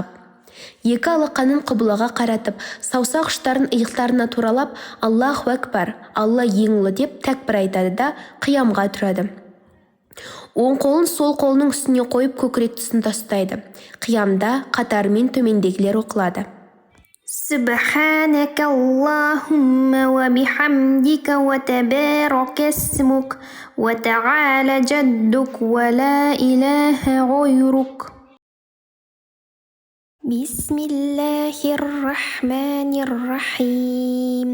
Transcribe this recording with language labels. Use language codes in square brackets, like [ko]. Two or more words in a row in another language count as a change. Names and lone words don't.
[kk] Екі алақанын қыбылаға қаратып, саусақ ұштарын иықтарына туралап, [ar] الله أكبر, [kk] Алла ең ұлы деп тәкбір айтады да қиямға тұрады. Оң қолын сол қолының үстіне қойып көкірек тұсында ұстайды. Қиямда қатарымен төмендегілер оқылады. [ar] سبحانك اللهم وبحمدك وتبارك اسمك وتعالى جدك ولا إله غيرك. بسم الله الرحمن الرحيم.